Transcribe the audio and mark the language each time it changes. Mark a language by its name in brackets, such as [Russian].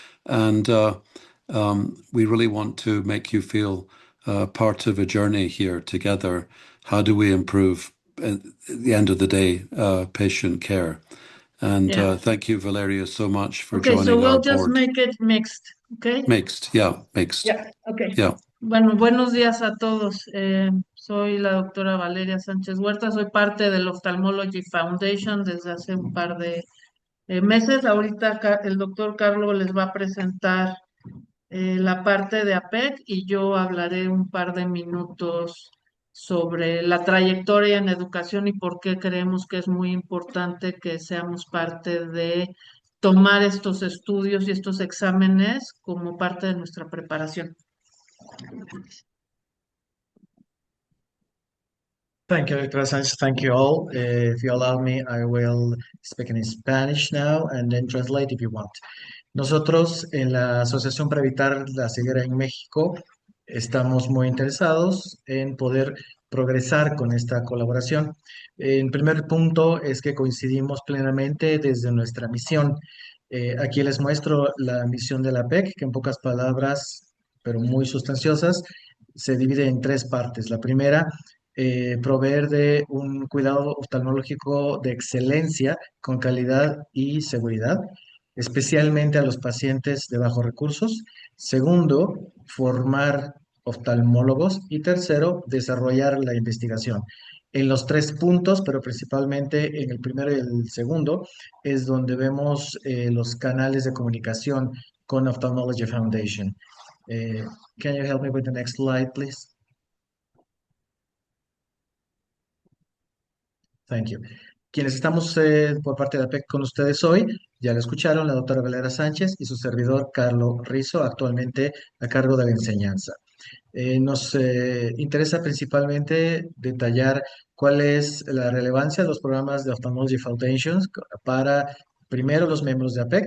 [English] And we really want to make you feel part of a journey here together. How do we improve, at the end of the day, patient care? And thank you, Valeria, so much for joining our board. Okay, so we'll just make it mixed, okay? Mixed, yeah, mixed. Yeah, okay. Yeah. [Spanish] Bueno, buenos días a todos. Soy la doctora Valeria Sánchez Huerta, soy parte del Ophthalmology Foundation desde hace un par de meses. Ahorita el doctor Carlos les va a presentar la parte de APEC y yo hablaré un par de minutos sobre la trayectoria en educación y por qué creemos que es muy importante que seamos parte de tomar estos estudios y estos exámenes como parte de nuestra preparación. [English] Thank you, Victoria Sanchez. Thank you all. If you allow me, I will speak in Spanish now and then translate if you want. [Spanish] Nosotros en la Asociación para Evitar la Ceguera en México estamos muy interesados en poder progresar con esta colaboración. En primer punto es que coincidimos plenamente desde nuestra misión. Aquí les muestro la misión de la PEC, que en pocas palabras, pero muy sustanciosas, se divide en tres partes. La primera, proveer de un cuidado oftalmológico de excelencia con calidad y seguridad, especialmente a los pacientes de bajos recursos. Segundo, formar oftalmólogos. Y tercero, desarrollar la investigación. En los tres puntos, pero principalmente en el primero y el segundo, es donde vemos los canales de comunicación con Ophthalmology Foundation. [English] Can you help me with the next slide, please? Thank you. [Spanish] Quienes estamos por parte de la PEC con ustedes hoy, ya lo escucharon, la doctora Valera Sánchez y su servidor Carlos Rizo, actualmente a cargo de la enseñanza. Nos interesa principalmente detallar cuál es la relevancia de los programas de Ophthalmology Foundations para, primero, los miembros de APEC.